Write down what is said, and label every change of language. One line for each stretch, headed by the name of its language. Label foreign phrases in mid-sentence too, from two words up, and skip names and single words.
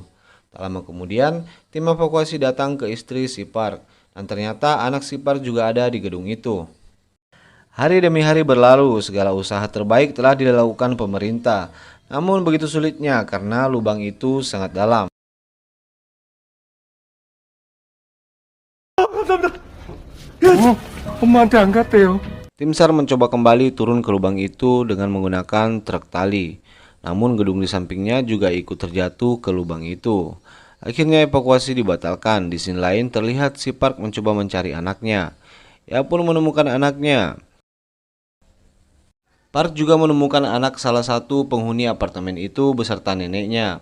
Indonesian: Tak lama kemudian tim evakuasi datang ke istri si Park dan ternyata anak si Park juga ada di gedung itu. Hari demi hari berlalu, segala usaha terbaik telah dilakukan pemerintah. Namun begitu sulitnya karena lubang itu sangat dalam.
Korean: 엄마한테 안 갔대요.
Indonesian: Tim SAR mencoba kembali turun ke lubang itu dengan menggunakan truk tali. Namun gedung di sampingnya juga ikut terjatuh ke lubang itu. Akhirnya evakuasi dibatalkan. Di sini lain terlihat si Park mencoba mencari anaknya. Ia pun menemukan anaknya. Park juga menemukan anak salah satu penghuni apartemen itu beserta neneknya.